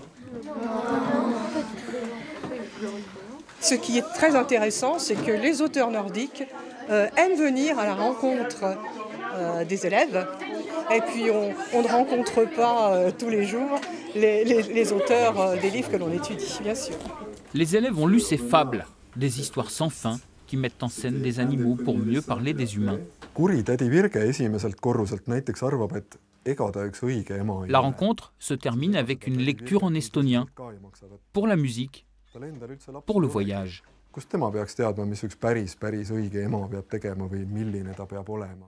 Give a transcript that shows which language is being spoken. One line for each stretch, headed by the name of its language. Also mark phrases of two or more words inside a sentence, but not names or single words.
French: Ce qui est très intéressant, c'est que les auteurs nordiques aiment venir à la rencontre des élèves. Et puis on ne rencontre pas tous les jours les auteurs des livres que l'on étudie, bien sûr. Les élèves ont lu ces fables, des histoires sans fin qui mettent en scène des animaux pour mieux parler des humains.
Estonian: Kuri tädi Virge esimeselt korruselt näiteks arvab, et ega ta üks õige ema ei
French: La
Estonian: ole.
French: rencontre se termine avec une lecture en estonien, pour la musique, pour le voyage.
Estonian: Kust tema peaks teadma, mis üks päris õige ema peab tegema või milline ta peab olema?